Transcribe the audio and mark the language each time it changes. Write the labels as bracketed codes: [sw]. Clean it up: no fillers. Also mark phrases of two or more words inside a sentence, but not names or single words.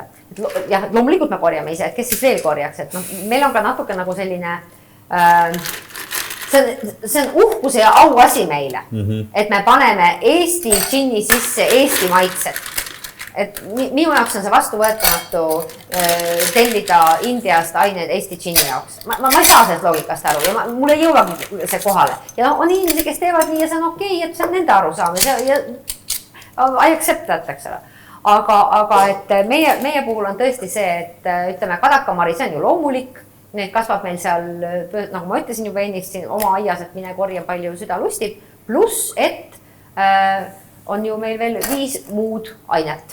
[et] Jah, loomulikult me korjame ise, et kes siis veel korjaks, et meil on ka natuke nagu selline see on uhkuse ja au asi meile, et me paneme Eesti džinni sisse Eesti maitsed. Et minu jaoks on see vastuvõetamatu tellida Indiast aineid Eesti džinni jaoks. Ma ei saa sellest loogikast aru ja mul ei jõuagi see kohale. Ja on inimesi, kes teevad nii ja see on okei, et see on nende arusaam ja [en] I accept that, [et] eks ole. Aga et meie puhul on tõesti see, et ütleme, kadakamari, see on ju loomulik. Need kasvab meil seal, nagu ma ütlesin juba ennist siin oma aias, et mine korja palju süda lustib. Pluss, et on ju meil veel 5 muud ainet.